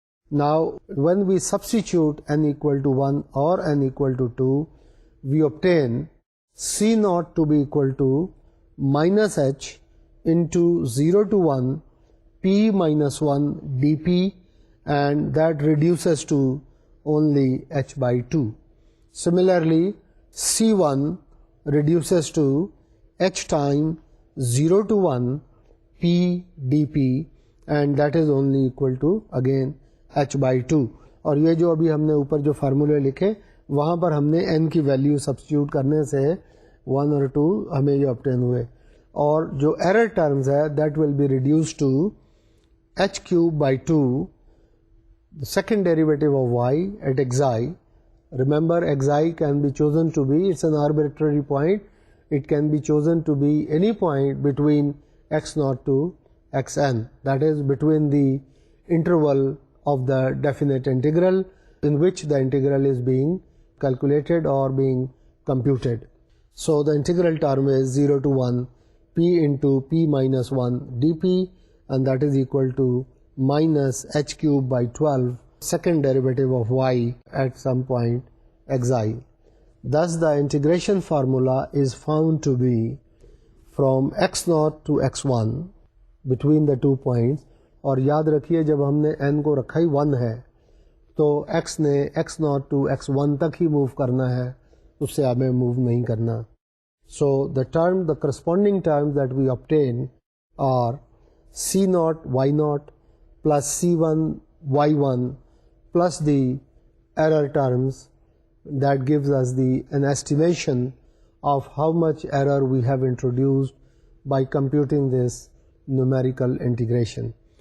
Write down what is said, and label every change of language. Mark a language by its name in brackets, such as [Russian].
[English] Now, when we substitute n equal to 1 or n equal to 2, we obtain C naught to be equal to minus h into 0 to 1 p minus 1 dp, and that reduces to only h by 2. Similarly, C1 reduces to h time 0 to 1 p dp, and that is only equal to again h by 2. [Urdu] اور یہ جو ابھی ہم نے اوپر جو فارمولے لکھے وہاں پر ہم نے n کی ویلیو سبسٹیوٹ کرنے سے 1 اور 2 ہمیں یہ obtain ہوئے. اور جو ایرر ٹرمز ہے [English] That will be reduced to h cube by 2, the second derivative of y at xi. Remember, xi can be chosen to be, it's an arbitrary point, it can be chosen to be any point between x naught to xn, that is between the interval of the definite integral in which the integral is being calculated or being computed. So the integral term is 0 to 1 p into p minus 1 dp, and that is equal to minus h cube by 12 second derivative of y at some point xi. Thus the integration formula is found to be from x naught to x1 between the 2 points. [Urdu] اور یاد رکھیے جب ہم نے n کو رکھا ہی 1 ہے تو x نے x naught to x1 تک ہی موو کرنا ہے, اس سے ہمیں موو نہیں کرنا. [English] So the corresponding terms that we obtain are c naught y naught plus c1 y1 plus the error terms that gives us an estimation of how much error we have introduced by computing this numerical integration.